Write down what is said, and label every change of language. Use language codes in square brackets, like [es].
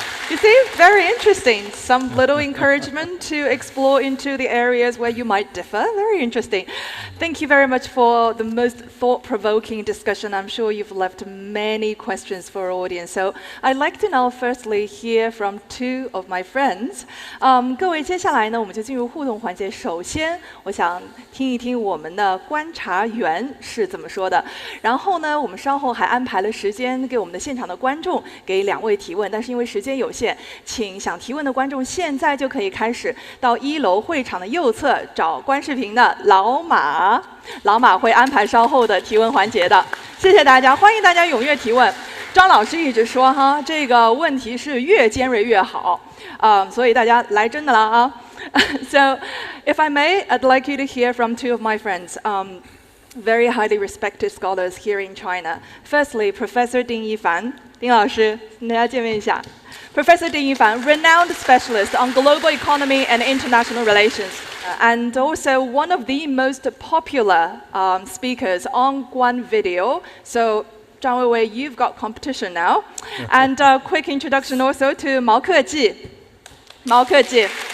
[en] You see, very interesting. Some little encouragement to explore into the areas where you might differ. Very interesting. Thank you very much for the most thought-provoking discussion. I'm sure you've left many questions for our audience. So I'd like to now firstly hear from two of my friends. [zh] 各位，接下来呢，我们就进入互动环节。首先，我想听一听我们的观察员是怎么说的。然后呢，我们稍后还安排了时间给我们的现场的观众给两位提问，但是因为时间有限，请想提问的观众现在就可以开始到1楼会场的右侧找观视频的老马。老马会安排稍后的提问环节的，谢谢大家，欢迎大家踊跃提问。张老师一直说哈，这个问题是越尖锐越好，所以大家来真的了啊。 [en] So, if I may, I'd like you to hear from two of my friends, very highly respected scholars here in China. Firstly, Professor Ding Yifan. [zh] 丁老师，跟大家见面一下。 [en] Professor Ding Yifan, renowned specialist on global economy and international relations, and also one of the most popular speakers on Guan Video. So, Zhang Weiwei, you've got competition now. And a quick introduction also to Mao Keji. Mao Keji.